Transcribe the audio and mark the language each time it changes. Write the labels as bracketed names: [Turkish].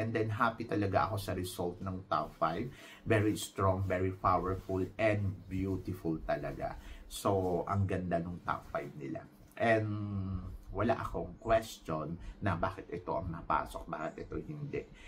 [English] And then, happy [Filipino] talaga ako sa result ng top 5. [English] Very strong, very powerful, and beautiful [Filipino] talaga. So, ang ganda ng top 5 nila. And wala akong question na bakit ito ang napasok, bakit ito hindi.